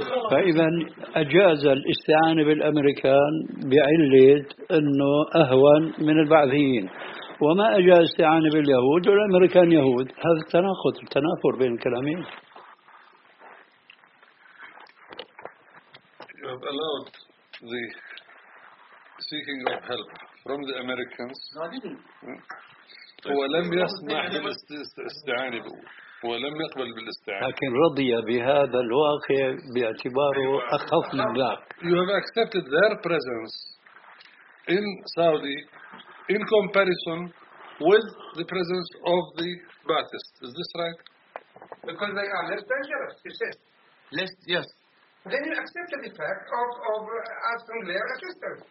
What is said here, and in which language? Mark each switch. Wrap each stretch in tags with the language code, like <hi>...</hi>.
<ar>فإذا أجاز الاستعانة بالأمريكان بعلة أنه أهون من البعثيين وما أجاز الاستعانة باليهود والأمريكان يهود هذا التناقض التنافر بين الكلامين</ar> <en>Have allowed the seeking of help from the Americans.</en> <ar>ولم يسمع بالاستعانة ولم يقبل بالاستعانة. لكن رضي بهذا الواقع باعتباره أخف من ذاك.</ar> <en>You have accepted their presence in Saudi in comparison with the presence of the Baptists. Is this right? Because they are less dangerous. You said less. Yes. Then you accept the fact of asking their assistance.</en>